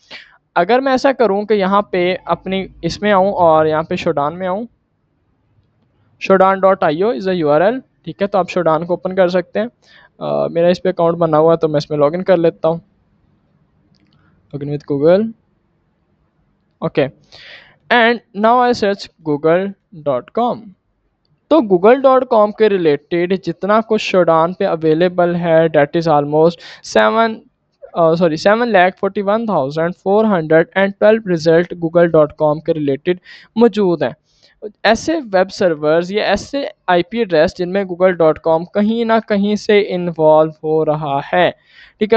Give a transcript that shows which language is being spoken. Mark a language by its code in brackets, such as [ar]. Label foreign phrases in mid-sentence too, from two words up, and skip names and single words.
[hi] अगर मैं ऐसा करूँ कि यहाँ पे अपनी इसमें आऊँ और यहाँ पे शोडान में आऊँ, shodan.io [en] is a URL, [hi] ठीक है। तो आप शोडान को ओपन कर सकते हैं। मेरा इस पे अकाउंट बना हुआ है तो मैं इसमें लॉगिन कर लेता हूँ, [en] login with Google, okay. and now I search google.com. [hi] तो google.com के रिलेटेड जितना कुछ शोडान पे अवेलेबल है [en] that is almost [hi] 7,41,412 रिजल्ट google.com के रिलेटेड मौजूद हैं। ऐसे [en] web servers [hi] या ऐसे [en] IP address [hi] जिनमें google.com कहीं ना कहीं से इन्वॉल्व हो रहा है, ठीक है।